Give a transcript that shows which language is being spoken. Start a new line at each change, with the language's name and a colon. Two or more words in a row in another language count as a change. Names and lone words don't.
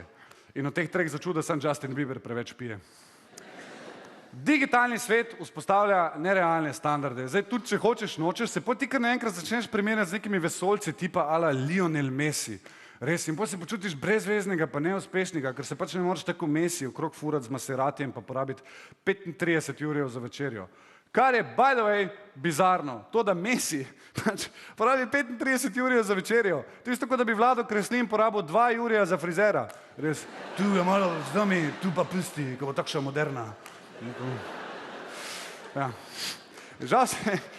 Slovenian: In od teh treh začuda sam Justin Bieber preveč pije. Digitalni svet vzpostavlja nerealne standarde. Zdaj, tudi če hočeš, nočeš, se potem ti kar naenkrat začneš primerjati z nekimi vesoljci tipa ala Lionel Messi. Res, in potem se počutiš brezveznega pa neuspešnega, ker se pač ne moreš tako Messi okrog furati z Maseratijem pa porabiti 35 jurjev za večerjo. Kar je,
English: by the way,
Slovenian: bizarno. To, da Messi porabi 35 jurjev za večerjo. To je isto, kot da bi Vlado Kreslin porabil 2 jurja za frizera. Res, tu je malo z nami, tu pa pusti, ko bo takša moderna. Žal se...